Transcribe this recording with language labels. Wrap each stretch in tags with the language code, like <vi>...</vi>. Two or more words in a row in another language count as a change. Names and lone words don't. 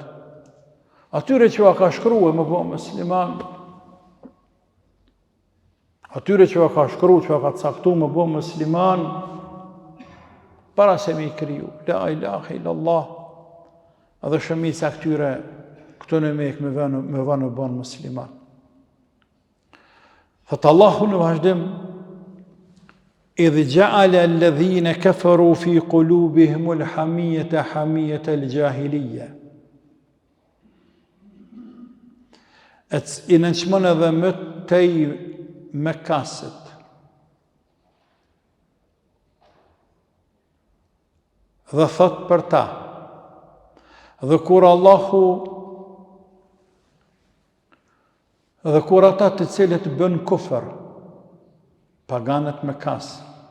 <sq>Atyre që ka shkruar me bë musliman, atyre që ka shkruar, që ka caktuar me bë musliman, para se me i kriju,</sq> <ar>لا إله إلا الله,</ar> <sq>edhe shumica këtyre këtu në Mekë me vënë bën musliman. Thot Allahu në vazhdim,</sq> <ar>إذ جعل الذين كفروا في قلوبهم الحمية حمية الجاهلية.</ar> <sq>I nënçmon edhe më tej me kasët. Dhe thot për ta, dhe kur ata të cilët bën kufër, paganët me kasë,</sq>